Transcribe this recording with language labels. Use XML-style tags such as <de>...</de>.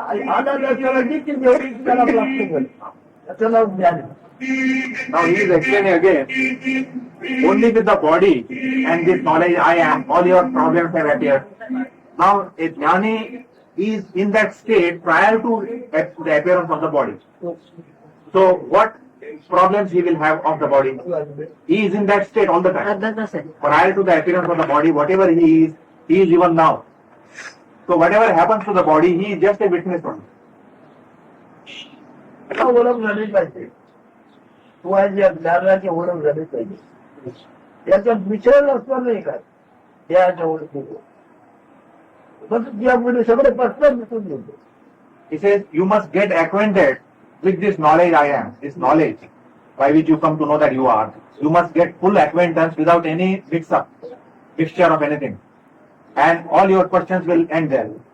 <mr>आनंद असल्याला देखील जेवढी त्याला प्राप्त झाली त्याला ज्ञान.</mr> <en>Now he is explaining again, only with the body and this knowledge I am, all your problems have appeared. Now a jnani is in that state prior to the appearance of the body. So what problems he will have of the body? He is in that state all the time. Prior to the appearance of the body, whatever he is even now. So whatever happens to the body, he is just a witness only.</en> <mr>ओळख झाली पाहिजे. तुझ्या ज्ञानाची ओळख झाली पाहिजे. याच्यात मिश्रण असणार नाही काय देहाच्या ओळखीचं. मग यापुढे सगळे प्रश्न मिटून घेतो.</mr> <en>He says you must get acquainted with this knowledge I am, this knowledge by which you come to know that you are. You must get full acquaintance without any mixture of anything, and all your questions will end there.</en>